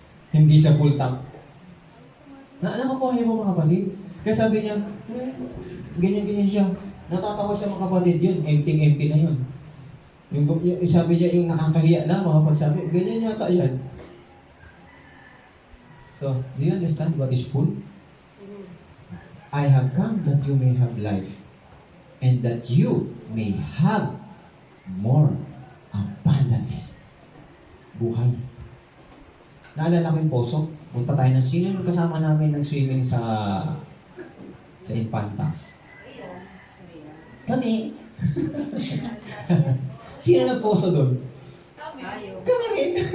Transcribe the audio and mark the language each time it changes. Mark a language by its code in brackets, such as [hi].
[tl] Hindi siya full tank. Nakukuha niyo po mga kapatid. Kaya sabi niya, ganyan-ganyan siya. Natatawa siya mga kapatid yun. Empty na yun. Yung sabi niya, yung nakakahiya na mga pagsabi, ganyan yata yan. [en] So, do you understand what is full? I have come that you may have life and that you may have more abundantly. [tl] Buhay. Naalala ko yung poso. Punta tayo ng sino yung kasama namin nag-swimming sa Infanta. Kami. Sino nagposo doon? Kami rin.